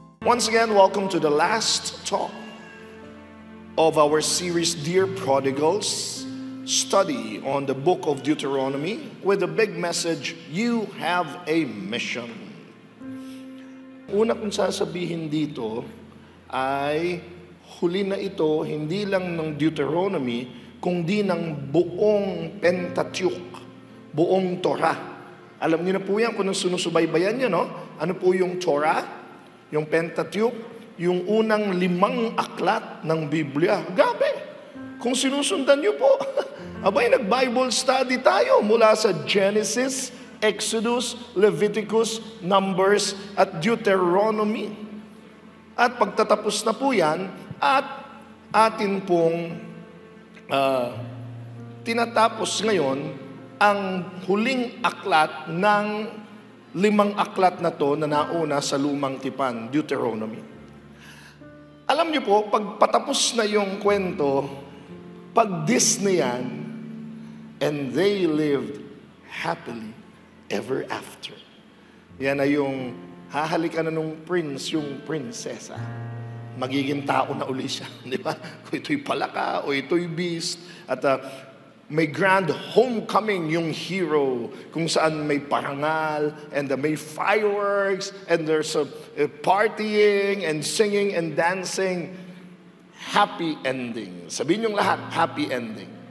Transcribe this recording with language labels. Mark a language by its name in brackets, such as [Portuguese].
[English] Once again, welcome to the last talk of our series, Dear Prodigals, study on the book of Deuteronomy with the big message, You have a mission. [Filipino] Una kong sasabihin dito ay huli na ito hindi lang ng Deuteronomy, kundi ng buong Pentateuch, buong Torah. Alam niyo na po yan kung nang sinusubaybayan niyo, no? Ano po yung Torah? Yung Pentateuch, yung unang 5 aklat ng Biblia. Gabi! Kung sinusundan niyo po, abay, nag-Bible study tayo mula sa Genesis, Exodus, Leviticus, Numbers, at Deuteronomy. At pagtatapos na po yan, at atin pong tinatapos ngayon ang huling aklat ng 5 aklat na to na nauna sa Lumang Tipan, Deuteronomy. Alam niyo po, pag patapos na yung kwento, pag Disney yan, [English] and they lived happily ever after. [Filipino] Yan na yung hahalikan na nung prince, yung prinsesa. Magiging tao na uli siya, di ba? Kung ito'y palaka o ito'y beast. At may grand homecoming yung hero kung saan may parangal and may fireworks and [English] there's a partying and singing and dancing. [Filipino] Happy ending. Sabihin yung lahat, happy ending.